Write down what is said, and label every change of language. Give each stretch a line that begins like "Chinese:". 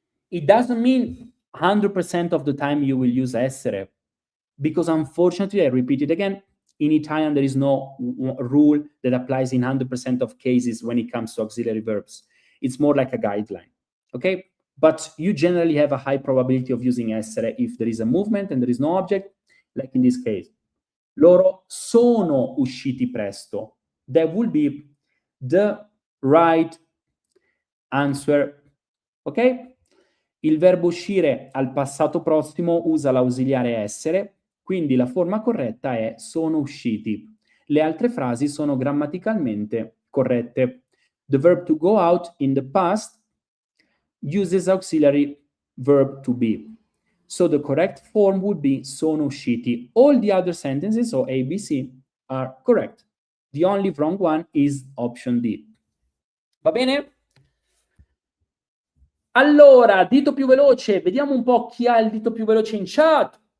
English: It doesn't mean 100% of the time you will use essere, because unfortunately, I repeat it again, in Italian, there is no rule that applies in 100% of cases when it comes to auxiliary verbs. It's more like a guideline, okay? But you generally have a high probability of using essere if there is a movement and there is no object, like in this case.
Italian: Loro sono usciti presto.
English: That would be the right answer, ok?
Italian: Il verbo uscire al passato prossimo usa l'ausiliare essere, quindi la forma corretta è sono usciti. Le altre frasi sono grammaticalmente corrette.
English: The verb to go out in the past uses auxiliary verb to be. So the correct form would be
Italian: sono usciti.
English: All the other sentences, so A, B, C, are correct. The only wrong one is option D.
Italian: Va bene? Allora, dito più veloce, vediamo un po' chi ha il dito più veloce in chat.